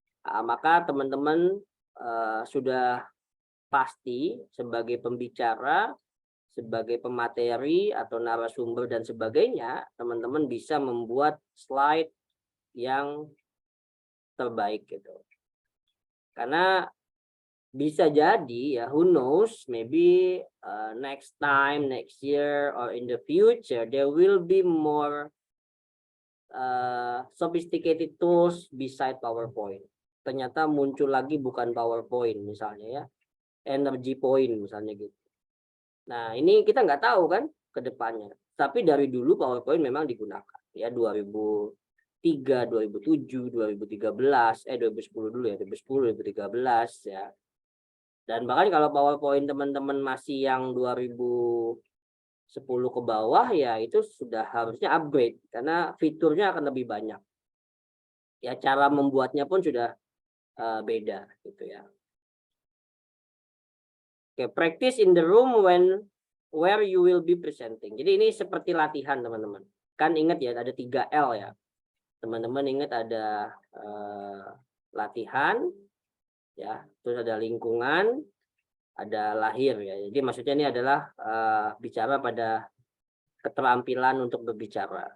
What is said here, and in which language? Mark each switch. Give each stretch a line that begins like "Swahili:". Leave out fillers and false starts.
Indonesian: Nah, maka teman-teman sudah pasti sebagai pembicara, sebagai pemateri atau narasumber dan sebagainya, teman-teman bisa membuat slide yang terbaik gitu. Karena bisa jadi ya,
English: who knows, maybe next time, next year, or in the future, there will be more sophisticated tools beside PowerPoint.
Indonesian: Ternyata muncul lagi bukan PowerPoint misalnya ya, energy point misalnya gitu. Nah, ini kita nggak tahu kan ke depannya. Tapi dari dulu PowerPoint memang digunakan ya, 2003, 2007, 2013, 2010 dulu ya, 2010, 2013 ya. Dan bahkan kalau PowerPoint teman-teman masih yang 2010 ke bawah ya, itu sudah harusnya upgrade karena fiturnya akan lebih banyak. Ya, cara membuatnya pun sudah beda gitu ya.
English: Oke, practice in the room where you will be presenting.
Indonesian: Jadi ini seperti latihan teman-teman. Kan ingat ya, ada 3L ya. Teman-teman ingat ada latihan, ya, terus ada lingkungan, ada lahir ya. Jadi maksudnya ini adalah bicara pada keterampilan untuk berbicara.